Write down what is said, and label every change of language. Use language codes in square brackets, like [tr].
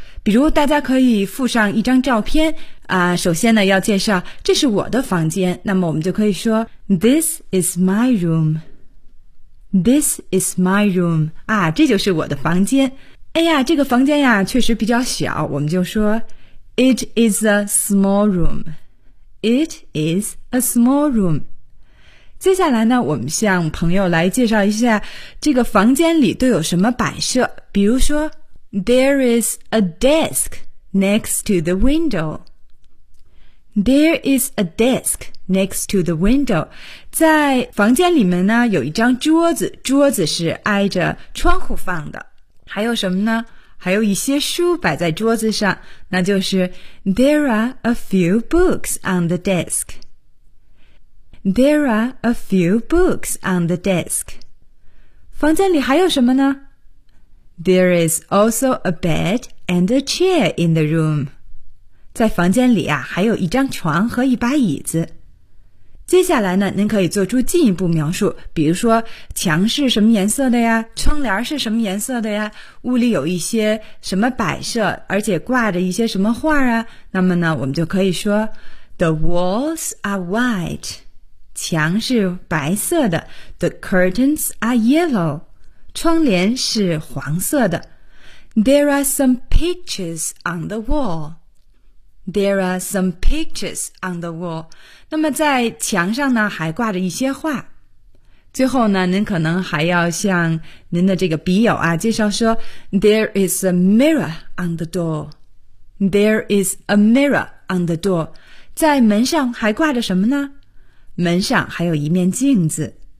[zh] 比如大家可以附上一张照片啊，首先呢要介绍这是我的房间，那么我们就可以说 [en] This is my room， [zh] This is my room， 啊，这就是我的房间。哎呀，这个房间呀确实比较小，我们就说 [en] It is a small room， [zh] It is a small room。接下来呢，我们向朋友来介绍一下这个房间里都有什么摆设。比如说 [en] There is a desk next to the window， There is a desk next to the window。 [zh] 在房间里面呢有一张桌子，桌子是挨着窗户放的。还有什么呢？还有一些书摆在桌子上，那就是 [en] There are a few books on the desk， There are a few books on the desk。房间里还有什么呢？There is also a bed and a chair in the room， [zh] 在房间里啊还有一张床和一把椅子。接下来呢，您可以做出进一步描述，比如说墙是什么颜色的呀，窗帘是什么颜色的呀，屋里有一些什么摆设，而且挂着一些什么画啊。那么呢我们就可以说 [en] The walls are white， [zh] 墙是白色的。 [en] The curtains are yellow， [zh] 窗帘是黄色的。 [en] There are some pictures on the wall，There are some pictures on the wall。 [zh] 那么在墙上呢还挂着一些画。最后呢，您可能还要向您的这个笔友啊介绍说 [en] There is a mirror on the door， [zh] There is a mirror on the door。 在门上还挂着什么呢？门上还有一面镜子。